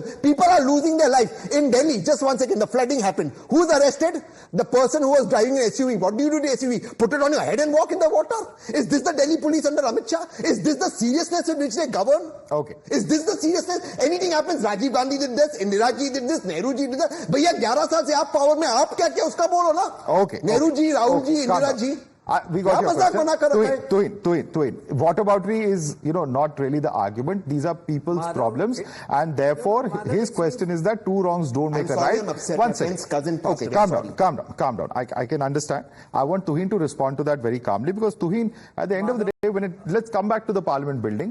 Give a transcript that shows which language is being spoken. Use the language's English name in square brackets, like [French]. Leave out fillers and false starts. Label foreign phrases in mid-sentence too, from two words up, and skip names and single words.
[English] People are losing their life. In Delhi, just 1 second, the flooding happened. Who's arrested? The person who was driving an SUV. What do you do to the SUV? Put it on your head and walk in the water? Is this the Delhi police under Amit Shah? Is this the seriousness with which they govern? Okay. Is this the seriousness? Anything happens, Rajiv Gandhi did this, Indira ji did this, Nehru ji did that. [Hindi] Bhaiya, 11 saal se aap power mein, aap kya kiya uska bolo na? [English] Okay. Nehru ji, Rahul ji, Indira ji. We got your question. Tuhin. Whataboutery is, not really the argument. These are people's problems, and therefore his question is that 2 wrongs don't make a right. 1 second. Okay, calm down. I can understand. I want Tuhin to respond to that very calmly, because Tuhin, at the end of the day, let's come back to the Parliament building.